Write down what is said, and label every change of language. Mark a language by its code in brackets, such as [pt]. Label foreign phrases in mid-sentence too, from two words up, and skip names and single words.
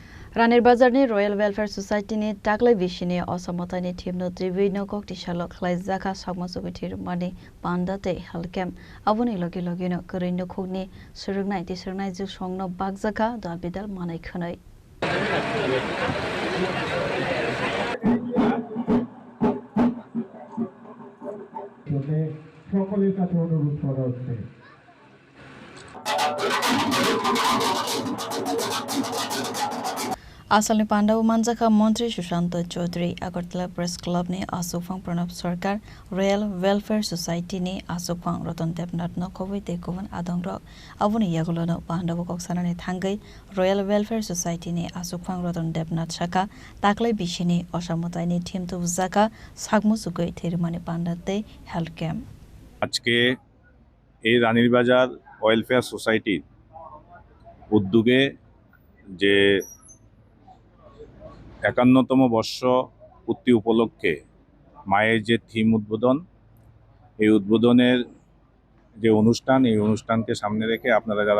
[trp] Ranir Bazarni Royal Welfare Society ni taklai bishini osamotani thimno tribino kokti shalok khlai zaka sagmasugithir mani pandate halkem abuni logi logino korindo khogni surugnai ti surugnai ju songno bagjaka da bidal manai khonai [bn] সকলের কাছে অনুরোধ করা হচ্ছে [trp] Asalni Pandaw Manjaka Montri Sushant Chaudhary Agartala Press Club ni Asufang Pranab Sarkar Royal Welfare Society ni Asufang Ratan Debnath no Covid Kovan Adongrok Avuni Yagulono Pandaw Koksana ni Thangai Royal Welfare Society ni Asufang Ratan Debnath Shaka Taklai Bishini Oshamotai ni Team to Zaka Sagmusugoi Thirimani Pandate [en] Health Camp [bn] আজকে এই রানীর বাজার ওয়েলফেয়ার সোসাইটির উদ্যোগে যে ৫১তম বর্ষ পূর্তি উপলক্ষে মায়ের যে থিম উদ্বোধন এই উদ্বোধনের যে অনুষ্ঠান এই অনুষ্ঠানকে সামনে রেখে আপনারা যারা